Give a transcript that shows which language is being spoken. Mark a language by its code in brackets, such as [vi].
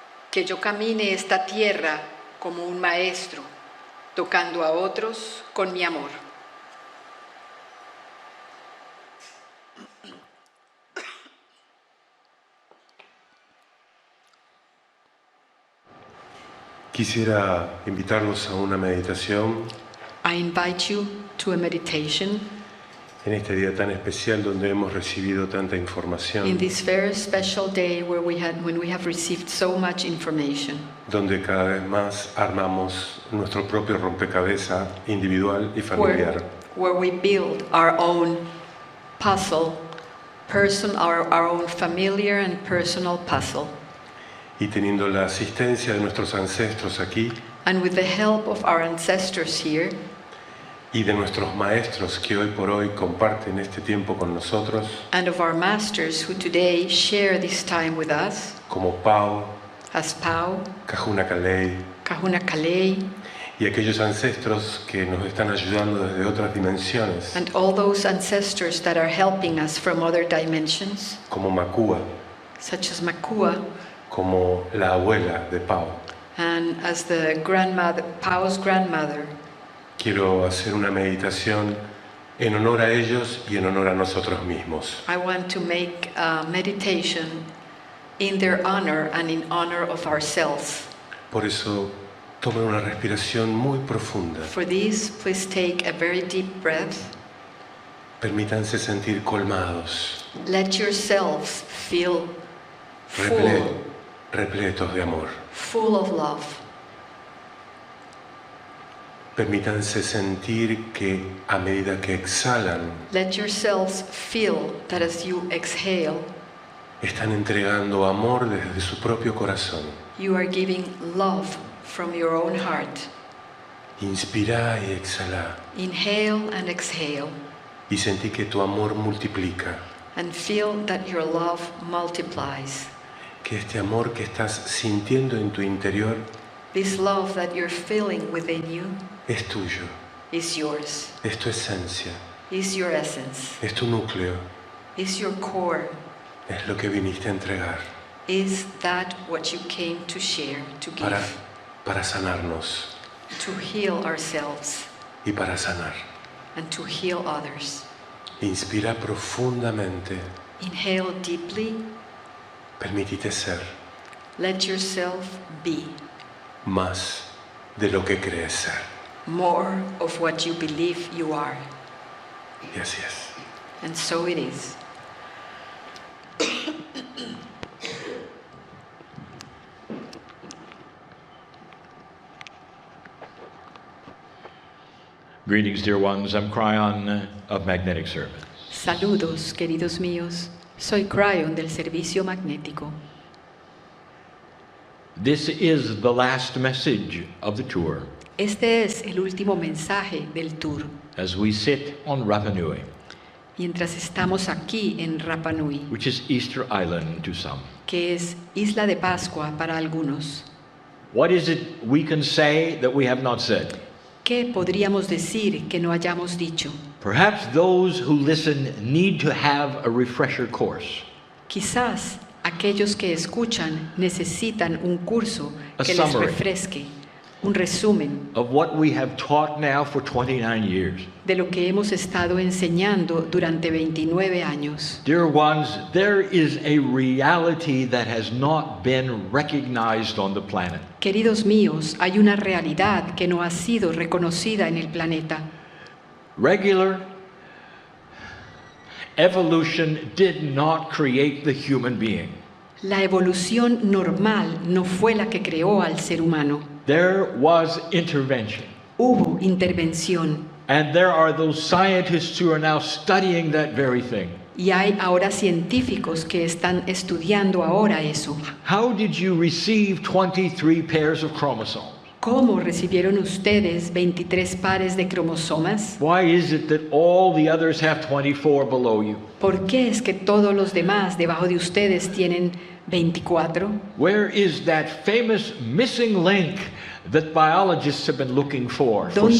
[es] Que yo camine esta tierra como un maestro, tocando a otros con mi amor. Quisiera invitarlos a una meditación [en] I invite you to a meditation [es] en este día tan especial donde hemos recibido tanta [en] in [es] información, [en] this very special day when we have received so much information, [es] donde cada vez más armamos nuestro propio rompecabezas individual y familiar. [en] where we build our own puzzle, our own familiar and personal puzzle. [es] Y teniendo la asistencia de nuestros ancestros aquí [en] And with the help of our ancestors here [es] y de nuestros maestros que hoy por hoy comparten este tiempo con nosotros, [en] and of our masters who today share this time with us, [es] como Pau, [en] as Pau, [es] Kahuna Kalei, [en] Kahuna Kalei, [es] y aquellos ancestros que nos están ayudando desde otras dimensiones, [en] and all those ancestors that are helping us from other dimensions, [es] como Makua, [en] such as Makua, [es] como la abuela de Pau. [en] and as the grandmother, Pau's grandmother. [es] Quiero hacer una meditación en honor a ellos y en honor a nosotros mismos. [en] I want to make a meditation in their honor and in honor of ourselves. [es] Por eso, tomen una respiración muy profunda. [en] For this, please take a very deep breath. [es] Permítanse sentir colmados, [en] Let yourselves feel full, [es] repletos de amor. [en] full of love. [es] Permítanse sentir que a medida que exhalan, [en] Let yourselves feel that as you exhale, [es] están entregando amor desde su propio corazón. [en] you are giving love from your own heart. [es] Inspira y exhala [en] Inhale and exhale, [es] y sentí que tu amor multiplica, [en] and feel that your love multiplies. [es] que este amor que estás sintiendo en tu interior [en] This love that you're feeling within you [es] es tuyo, [en] is yours, [es] es tu esencia, [en] is your essence, [es] es tu núcleo, [en] is your core. [es] es lo que viniste a entregar [en] Is that what you came to share, to give, [es] para sanarnos [en] to heal ourselves [es] y para sanar. [en] and to heal others? [es] Inspira profundamente, [en] Inhale deeply, [es] permítete ser [en] let yourself be [es] más de lo que crees ser. [en] more of what you believe you are. [es] Y así es. [en] And so it is. Greetings, dear ones. I'm Cryon of Magnetic Service. [es] Saludos, queridos míos. Soy Cryon del Servicio Magnético. [en] This is the last message of the tour [es] Este es el último mensaje del tour. [en] as we sit on Rapa Nui, [es] Mientras estamos aquí en Rapa Nui, [en] which is Easter Island to some. [es] que es Isla de Pascua para algunos. [en] What is it we can say that we have not said? [es] ¿Qué podríamos decir que no hayamos dicho? [en] Perhaps those who listen need to have a refresher course, [es] Quizás aquellos que escuchan necesitan un curso [en] A [es] que les [en] summary. [es] refresque, un resumen [en] of what we have taught now for 29 years. [es] de lo que hemos estado enseñando durante 29 años. [en] Dear ones, there is a reality that has not been recognized on the planet. [es] Queridos míos, hay una realidad que no ha sido reconocida en el planeta. [en] Regular evolution did not create the human being. [es] La evolución normal no fue la que creó al ser humano. [en] There was intervention. [es] Hubo intervención [en] And there are those scientists who are now studying that very thing. [es] y hay ahora científicos que están estudiando ahora eso. [en] How did you receive 23 pairs of chromosomes? [es] ¿Cómo recibieron ustedes 23 pares de cromosomas? [en] Why is it that all the others have 24 below you? [es] ¿Por qué es que todos los demás debajo de ustedes tienen 24? [en] Where is that famous missing link that biologists have been looking for so